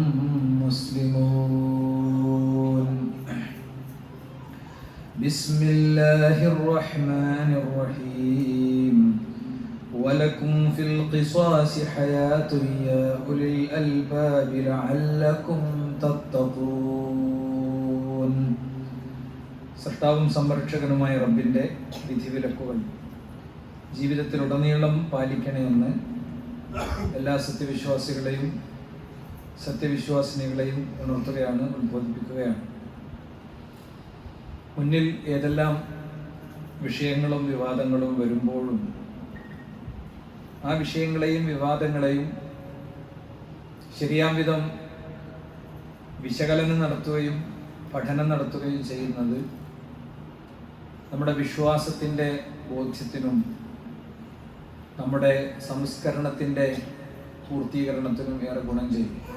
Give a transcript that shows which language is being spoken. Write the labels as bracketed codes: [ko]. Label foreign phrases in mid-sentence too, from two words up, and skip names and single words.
[ar] مسلمون بسم الله الرحمن الرحيم ولكم في القصاص حياة يا أولي الألباب لعلكم [ml] تتقون സൃഷ്ടാവും സംരക്ഷകനുമായ റബ്ബിൻ്റെ വിധിവിലക്കുകൾ ജീവിതത്തിലുടനീളം പാലിക്കണമെന്ന് എല്ലാ സത്യവിശ്വാസികളെയും സത്യവിശ്വാസിനികളെയും ഉണർത്തുകയാണ്, ഉത്ബോധിപ്പിക്കുകയാണ്. മുന്നിൽ ഏതെല്ലാം വിഷയങ്ങളും വിവാദങ്ങളും വരുമ്പോഴും ആ വിഷയങ്ങളെയും വിവാദങ്ങളെയും ശരിയാം വിധം വിശകലനം നടത്തുകയും പഠനം നടത്തുകയും ചെയ്യുന്നത് നമ്മുടെ വിശ്വാസത്തിൻ്റെ ബോധ്യത്തിനും നമ്മുടെ സംസ്കരണത്തിൻ്റെ പൂർത്തീകരണത്തിനും ഏറെ ഗുണം ചെയ്യും.